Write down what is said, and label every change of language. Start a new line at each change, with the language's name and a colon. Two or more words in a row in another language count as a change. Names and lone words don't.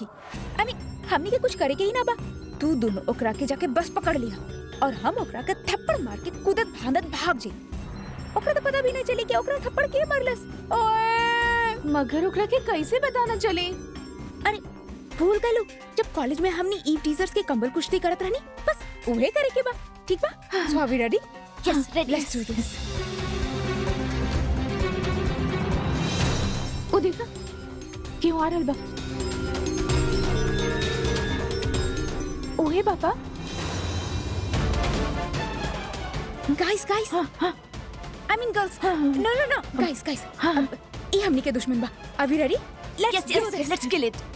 Bhojpuri: हमनी के कुछ करे के ही ना बा। तू दोनों ओकरा के जाके बस पकड़ लिया और हम ओकरा के थप्पड़ मार के कूदत भागत भाग जाई। ओकरा तो पता भी नहीं चली कि ओकरा थप्पड़ के मारलस। ओए, मगर ओकरा के कैसे बताना चले? अरे भूल गलू, जब कॉलेज में हमनी ईव टीजर्स के कंबल कुश्ती करत रहनी, बस उहे करे के बा। ठीक बा?
English: So are we ready? Yes, ready. Let's do this.
Bhojpuri: ओ देखा, क्यों आ रहल बा? ओहे बाबा।
English: Guys.
Bhojpuri: हाँ।
English: I mean girls.
Bhojpuri: हाँ।
English: No. Guys.
Bhojpuri: हाँ। ये हमनी के दुश्मन बा।
English: Are we ready? Let's do this. let's kill it.